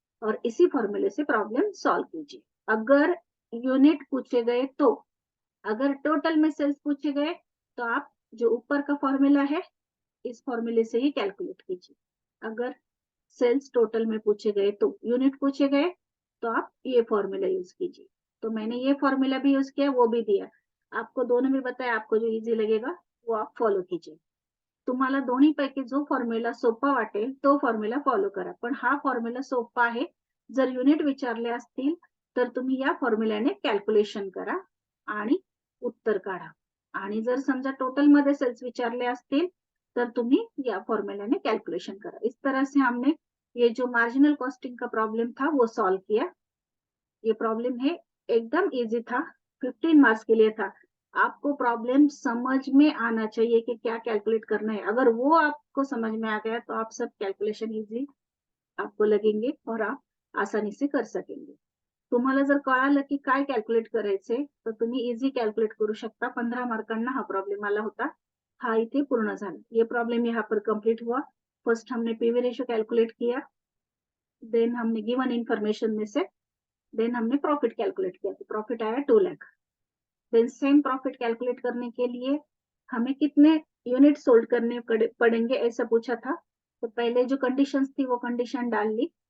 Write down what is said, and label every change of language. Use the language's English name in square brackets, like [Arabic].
[Hindi] और इसी फॉर्मूले से प्रॉब्लम सॉल्व कीजिए। अगर यूनिट पूछे गए तो, अगर टोटल में सेल्स पूछे गए तो आप जो ऊपर का फॉर्मूला है इस फॉर्मूले से ही कैलकुलेट कीजिए। अगर सेल्स टोटल में पूछे गए तो, यूनिट पूछे गए तो आप ये फॉर्मूला यूज कीजिए। तो मैंने ये फॉर्मूला भी यूज किया, वो भी दिया आपको, दोनों भी बताया, आपको जो इजी लगेगा वो आप फॉलो कीजिए। [Marathi] तुम्हाला दोन्हीपैकी जो फॉर्म्युला सोपा वाटेल तो फॉर्म्युला फॉलो करा, पण हा फॉर्म्युला सोपा आहे। जर युनिट विचारले असतील तर तुम्ही या फॉर्म्युल्याने कॅल्क्युलेशन करा आणि उत्तर काढा, आणि जर समजा टोटल मध्ये सेल्स विचारले असतील तर तुम्ही या फॉर्म्युल्याने कैलकुलेशन करा। [Hindi] इस तरह से हमने ये जो मार्जिनल कॉस्टिंग का प्रॉब्लम था वो सॉल्व किया। ये प्रॉब्लम है एकदम इजी था, 15 मार्क्स के लिए था। आपको प्रॉब्लम समझ में आना चाहिए कि क्या कैलकुलेट करना है। अगर वो आपको समझ में आ गया तो आप सब कैलकुलेशन इजी आपको लगेंगे और आप आसानी से कर सकेंगे। [Marathi] तुम्हाला जर कळालं की काय कॅल्क्युलेट करायचंय तर तुम्ही इझी कॅल्क्युलेट करू शकता। 15 मार्कांना हा प्रॉब्लेम आला होता, हा इथे पूर्ण झाला। [Hindi] ये प्रॉब्लम यहाँ पर कंप्लीट हुआ। फर्स्ट हमने पीवी रेशियो कैलकुलेट किया, देन हमने गिवन इंफॉर्मेशन में से देन हमने प्रॉफिट कैलकुलेट किया, तो प्रॉफिट आया 2 lakh. Then same profit calculate करने के लिए हमें कितने यूनिट सोल्ड करने पड़ेंगे ऐसा पूछा था, तो पहले जो कंडीशंस थी वो कंडीशन डाल ली।